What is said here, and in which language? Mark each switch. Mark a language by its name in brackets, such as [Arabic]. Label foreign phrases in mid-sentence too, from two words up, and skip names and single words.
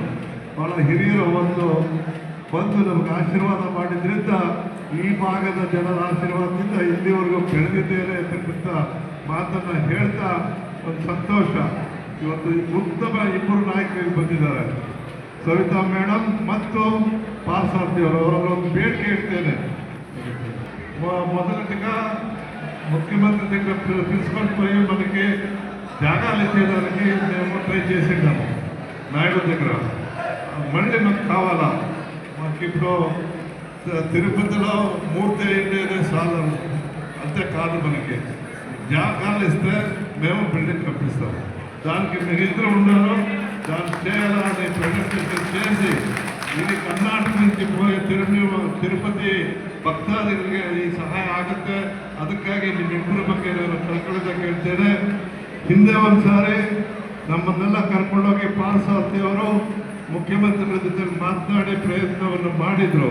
[Kannada] ಭಾಳ ಹಿರಿಯರು ಬಂದು ನಮಗೆ ಆಶೀರ್ವಾದ ಮಾಡಿದ್ರಿಂದ ಈ ಭಾಗದ ಜನರ ಆಶೀರ್ವಾದದಿಂದ ಇಲ್ಲಿವರೆಗೂ ಬೆಳೆದಿದ್ದೇನೆ ಅಂತಕ್ಕಂಥ ಮಾತನ್ನು ಹೇಳ್ತಾ ಒಂದು ಸಂತೋಷ. ಇವತ್ತು ಉತ್ತಮ 2 ನಾಯಕರು ಬಂದಿದ್ದಾರೆ, ಸವಿತಾ ಮೇಡಮ್ ಮತ್ತು ಪಾರ್ಥಸಾರಥಿ ಅವರೊಂದು ಬೇಡಿಕೆ ಇಡ್ತೇನೆ. [Telugu] ಮೊದಲಿಗೆ ముఖ్యమంత్రి దగ్గర తీసుకొని పోయి మనకి జాగాలు ఇచ్చేదానికి మేము ట్రై చేసిండాము నాయుడు దగ్గర. మళ్ళీ మాకు కావాలా, మాకు ఇప్పుడు తిరుపతిలో మూర్తి అయ్యేదే చాలు, అంతే కాదు, మనకి జాగాలు ఇస్తే మేము బిల్డింగ్ కట్టిస్తాం. దానికి మీరు ఇద్దరు ఉన్నారు, దాన్ని చేయాలని ప్రజెంటేషన్ చేసి ఇది ಕರ್ನಾಟಕ నుంచి పోయి [Kannada] ತಿರುಪತಿ ಭಕ್ತಾದಿಗಳಿಗೆ ಈ ಸಹಾಯ ಆಗುತ್ತೆ. ಅದಕ್ಕಾಗಿ ನಿಮ್ಮಿಬ್ಬರ ಬಗ್ಗೆ ನಾನು ಕಳ್ಕೊಳ್ಳೋದ ಕೇಳ್ತೇನೆ. ಹಿಂದೆ ಒಂದ್ಸಾರಿ ನಮ್ಮನ್ನೆಲ್ಲ ಕರ್ಕೊಂಡೋಗಿ ಪಾರ್ಸಾರ್ಥಿ ಅವರು ಮುಖ್ಯಮಂತ್ರಿಗಳ ಜೊತೆ ಮಾತನಾಡಿ ಪ್ರಯತ್ನವನ್ನು ಮಾಡಿದ್ರು.